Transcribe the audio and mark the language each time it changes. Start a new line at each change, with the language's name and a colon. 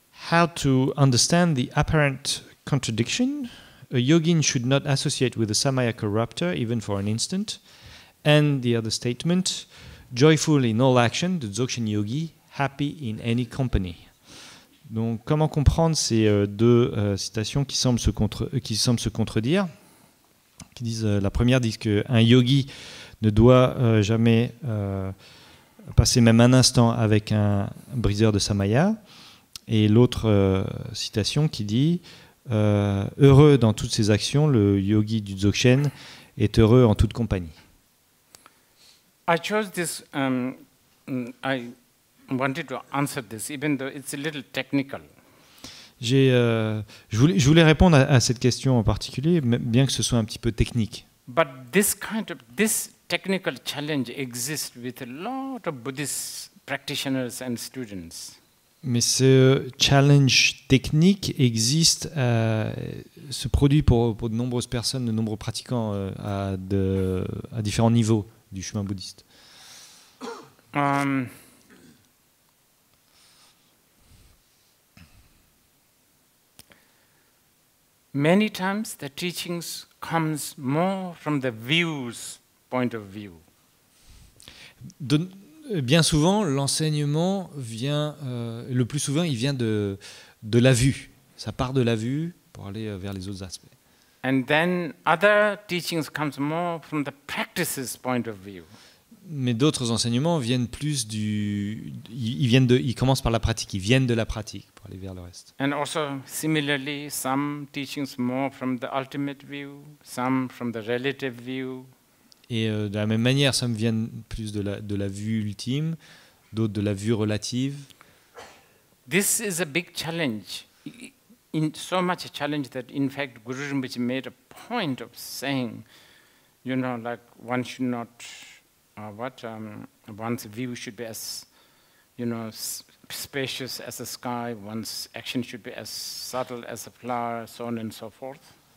English: How to understand the apparent contradiction? A yogin should not associate with a samaya corrupter even for an instant. And the other statement, joyful in all action, the Dzogchen yogi, happy in any company.
French: Donc, comment comprendre ces deux citations qui semblent se contredire, qui disent, la première dit qu'un yogi ne doit jamais passer même un instant avec un briseur de samaya, et l'autre citation qui dit heureux dans toutes ses actions, le yogi du Dzogchen est heureux en toute compagnie.
English: I chose this, I wanted to answer this, even though it's a little technical.
French: Je voulais répondre à cette question en particulier, bien que ce soit un petit peu technique.
English: But this technical challenge exists with a lot of Buddhist practitioners and students.
French: Mais ce challenge technique existe, se produit pour de nombreuses personnes, de nombreux pratiquants à différents niveaux du chemin bouddhiste.
English: Many times the teachings comes more from the view's point of view.
French: Bien souvent, l'enseignement vient, le plus souvent, il vient de la vue. Ça part de la vue pour aller vers les autres aspects.
English: And then other teachings comes more from the practice's point of view.
French: Mais d'autres enseignements viennent plus ils commencent par la pratique, ils viennent de la pratique pour aller vers le reste.
English: And also similarly, some teachings more from the ultimate view, some from the relative view.
French: Et de la même manière, some viennent plus de la vue ultime, d'autres de la vue relative.
English: This is a big challenge. So much a challenge that in fact Guru Rinpoche made a point of saying, like one should not, one's view should be as, spacious as the sky, one's action should be as subtle as a flower, so on and so forth.